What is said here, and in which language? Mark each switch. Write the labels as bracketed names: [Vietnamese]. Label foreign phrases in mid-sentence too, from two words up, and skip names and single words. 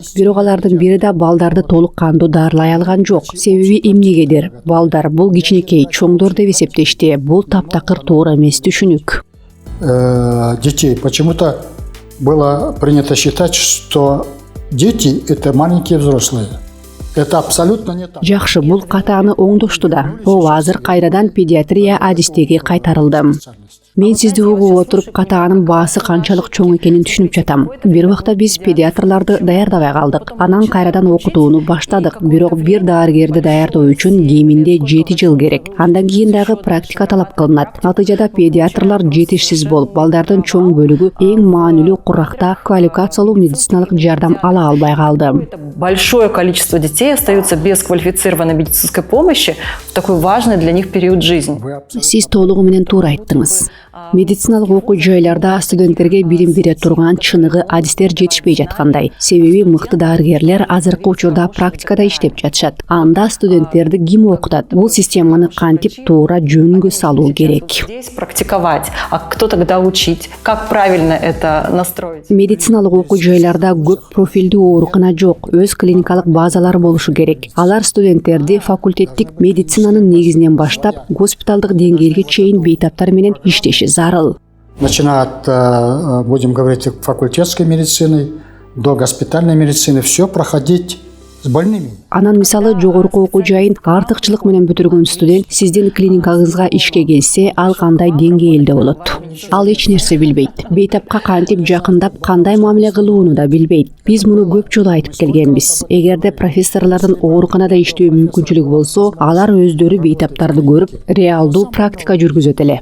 [Kyrgyz] Бирок алардын бири да балдарды толук кандуу дарылай алган жок. Себеби эмнегедир? Балдар бул кичинекей, чоңдор деп эсептешти. Бул таптакыр туура эмес түшүнүк. [Russian] Детей. Почему-то было принято считать, что дети – это маленькие взрослые. Это абсолютно не так. [Kyrgyz] Жакшы, бул катааны оңдошту да. Ооба, азыр кайрадан педиатрия адистеги кайтарылды. Мен сизди угуп отуруп катаанын баасы канчалык чоң экенин түшүнүп жатам. Бир убакта биз педиатрларды даярдабай калдык. Анан кайрадан окутууну баштадык. Бирок бир дарыгерди даярдоо үчүн кеминде 7 жыл керек. Андан кийин дагы практика талап кылынат. Натыйжада педиатрлар жетишсиз болуп, балдардын чоң бөлүгү эң маанилүү куракта квалификациялуу медициналык жардам ала албай калды. [Russian] Большое количество детей остаются без квалифицированной медицинской помощи в такой важный для них период жизни. [Kyrgyz] Сиз толугу менен туура айттыңыз. Медициналык окуу жайларда студенттерге билим бере турган чыныгы адистер жетишпей жаткандай. Себеби мыкты дарыгерлер азыркы учурда практикада иштеп жатышат. Анда студенттерди ким окутат? Бул системаны кантип туура жөнгө салуу керек. [Russian] Здесь практиковать, а кто тогда учить? Как правильно это настроить? [Kyrgyz] Медициналык окуу жайларда көп профилдүү оорукана жок, өз клиникалык базалары болушу керек. Алар студенттерди факультеттик медицинанын негизинен баштап, госпиталдык деңгээлге чейин бейтаптар менен иштеши зарыл. [Russian] Начиная от, будем говорить, факультетской медицины до госпитальной медицины, все проходить с больными. [Kyrgyz] Анан мисалы жогорку окуу жайын артыкчылык менен бүтүргөн студент сиздин клиникаңызга ишке келсе, ал кандай деңгээлде болот? Ал эч нерсе билбейт. Бейтапка кантип жакындап, кандай мамиле кылууну да билбейт. Биз муну көп жолу айтып келгенбиз. Эгерде профессорлордун ооруканада иштөө мүмкүнчүлүгү болсо, алар өздөрү бейтаптарды көрүп, реалдуу практика жүргүзөт эле.